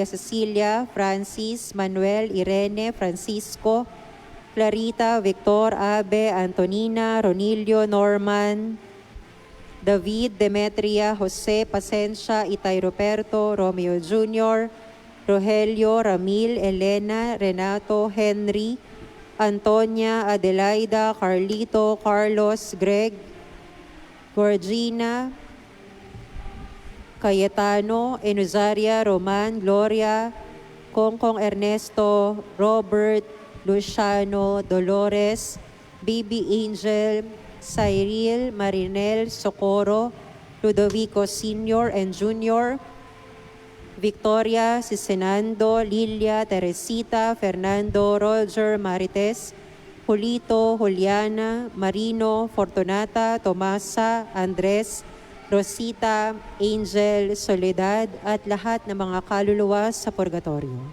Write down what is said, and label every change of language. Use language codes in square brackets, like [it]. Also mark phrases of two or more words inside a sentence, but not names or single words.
[tl] Cecilia, Francis, Manuel, Irene, Francisco, Clarita, Victor, Abe, Antonina, Ronilio, Norman, David, Demetria, Jose, Pasencia, Itay Roberto, Romeo Jr., Rogelio, Ramil, Elena, Renato, Henry, Antonia, Adelaida, Carlito, Carlos, Greg, Georgina, Cayetano, Enuzaria, Roman, Gloria, Kongkong Ernesto, Robert, Luciano, Dolores, Baby Angel, Cyril, Marinel, Socorro, Ludovico Sr. and Jr., Victoria, Cicenando, Lilia, Teresita, Fernando, Roger, Marites, Julito, Juliana, Marino, Fortunata, Tomasa, Andres, Rosita, Angel, Soledad, at lahat ng mga kaluluwa sa purgatorio.